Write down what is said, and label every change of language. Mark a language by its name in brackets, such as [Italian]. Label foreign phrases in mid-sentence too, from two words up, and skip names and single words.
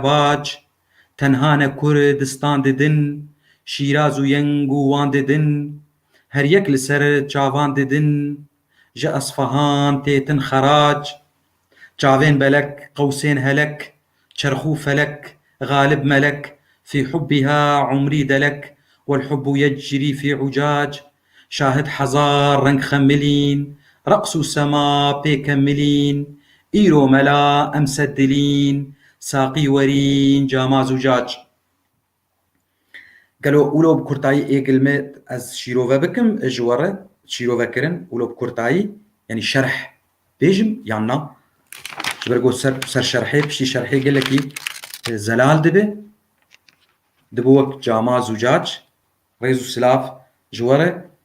[Kurdish] bac tenha ne Kurdistan didin Şîraz û yeng û wan didin her yek li ser çavan didin ji Esfahan têtin xerac çavên belek qewsên helek çerx û felek galib melek [Arabic] في حبها عمري دلك والحب يجري في عجاج شاهد [Kurdish] hezar reng xemilîn reqs û sema pê kemilîn îro mela em sed dilîn saqî werîn cama zûcac gelo wilo bi kurtayî êgilme ez şîrove bikim ji we re şîrovekirin wilo bi kurtayî yanî şerh bêjim yan na ji ber ku ser şerhê piştî şerhê gelekî zelal dibe dibe wek cama zûcac rêz û silav ji we re